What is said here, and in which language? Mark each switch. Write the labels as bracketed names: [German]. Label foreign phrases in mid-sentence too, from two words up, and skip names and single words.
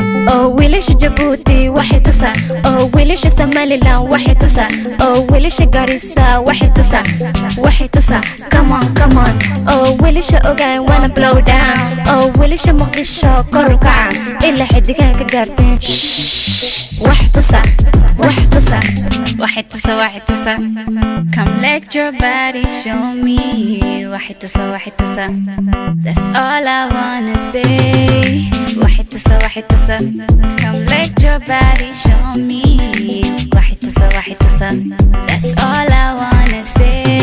[Somali] Oh, wiilasha Jabuuti waxay tusa, oh, wiilasha Somaliland waxay tusa, oh, wiilasha Garissa waxay tusa, waxay tusa, [English] come on, come on. [Somali] Oh, wiilasha Ogaan [English] wanna blow down, [Somali] oh, wiilasha Muqdisho kor u kaca, ilaa xiddigaha ka gaarteen. Shh, wax tusa, wax tusa. Waxay tusa, waxay tusa. [English] Come let your body show me. [Somali] Waxay tusa, waxay tusa. [English] That's all I wanna say. [Somali] Waxay tusa, waxay tusa. [English] Come let your body show me. [Somali] Waxay tusa, waxay tusa. [English] That's all I wanna say.